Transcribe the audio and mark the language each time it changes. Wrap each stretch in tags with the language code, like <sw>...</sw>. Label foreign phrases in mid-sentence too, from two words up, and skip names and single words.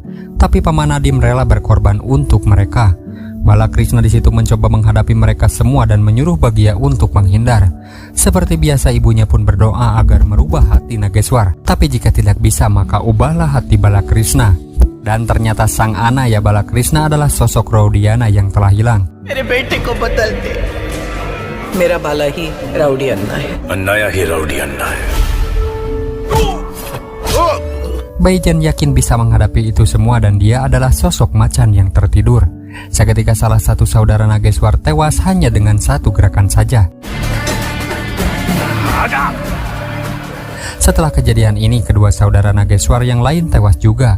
<id>Tapi Paman Nadim rela berkorban untuk mereka. Balakrishna di situ mencoba menghadapi mereka semua dan menyuruh Bagya untuk menghindar. Seperti biasa, ibunya pun berdoa agar merubah hati Nageswar. Tapi jika tidak bisa, maka ubahlah hati Balakrishna. Dan ternyata sang Anaya Balakrishna adalah sosok Raudiana yang telah hilang.</id> <hi>मेरे बेटे को बदल दे। मेरा बाला ही राउडी अन्ना है। अन्नाया ही राउडी अन्ना है।</hi> <id>Baijan yakin bisa menghadapi itu semua dan dia adalah sosok macan yang tertidur. Seketika salah satu saudara Nageswar tewas hanya dengan satu gerakan saja. Setelah kejadian ini, kedua saudara Nageswar yang lain tewas juga.</id>